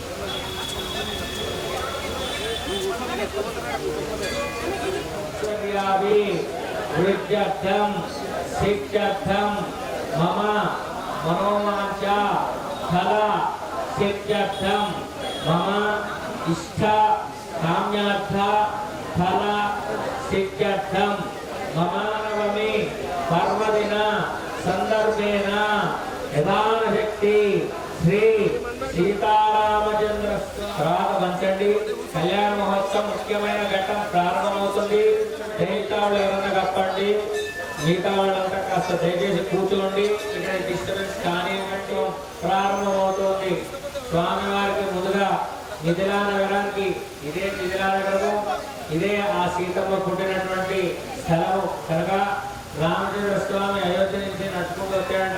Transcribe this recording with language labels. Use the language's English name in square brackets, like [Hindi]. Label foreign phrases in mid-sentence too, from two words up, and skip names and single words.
[Sanskrit] वृद्ध्यर्थं शिक्षार्थं मम मनोवांचा फला सिद्ध्यर्थं मम इष्टा काम्यार्थ फला सिद्ध्यर्थं मम नवमी पर्वदिन संदर्भेन यथाशक्ति श्री सीतारामचंद्र [Telugu] ప్రారంభించండి కళ్యాణ మహోత్సవం ముఖ్యమైన ఘట్టం ప్రారంభమవుతుంది దేవతలు ఎవరన్నా కప్పండి మిగతా వాళ్ళంతా కాస్త దయచేసి కూర్చోండి. ఇక్కడ డిస్టర్బెన్స్ కానివ్వండి. ప్రారంభమవుతోంది. స్వామివారికి ముందుగా మిథిలా నగరానికి, ఇదే మిథిలా నగరము, ఇదే ఆ సీతమ్మ పుట్టినటువంటి స్థలము కనుక రామచంద్ర స్వామి అయోధ్య నుంచి నడుచుకుంటూ వచ్చాడంట.